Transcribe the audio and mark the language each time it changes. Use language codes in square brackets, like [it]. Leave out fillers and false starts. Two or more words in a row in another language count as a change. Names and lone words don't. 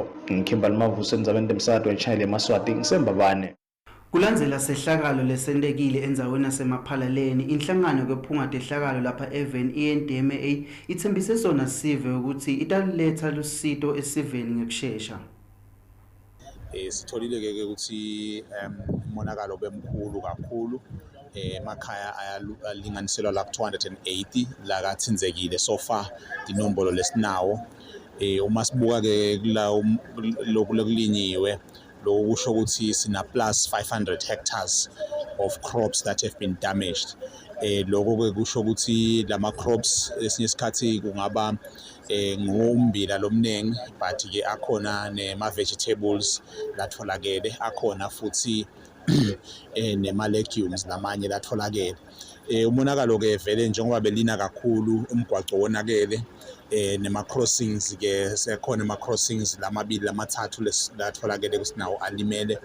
[ss] Ngikhimbali Mavuso endzabeni temsakato wechannel yeMaswati ngisembabane. Kulandzela sehlakalo lesentekile endzaweni yasemaphalaleni inhlangano kwephungathe ihlakalo lapha even iNDMA ithembise sona sive ukuthi italetha lusito esiveni ngekushesha. Sitholile-ke ukuthi umonakalo bemkhulu kakhulu emakhaya ayalinganiselwa la 280 la kathinzekile [en] so far [ss] inombolo lesinawo. Uma sibuka-ke lokhu lokulinyiwe lo kusho ukuthi sina [en] plus 500 hectares of crops that have been damaged. [ss] Lokho-ke kusho ukuthi lama crops esinye isikhathi kungaba ngombila lomningi but-ke akhona nema-vegetables latholakele akhona futhi nema-legumes lamanye latholakele. Umonakalo-ke vele njengoba belina kakhulu umgwaco wonakele nema-crossings-ke sekhona ama-crossings lamabili lamathathu latholakele kusinawo alimele.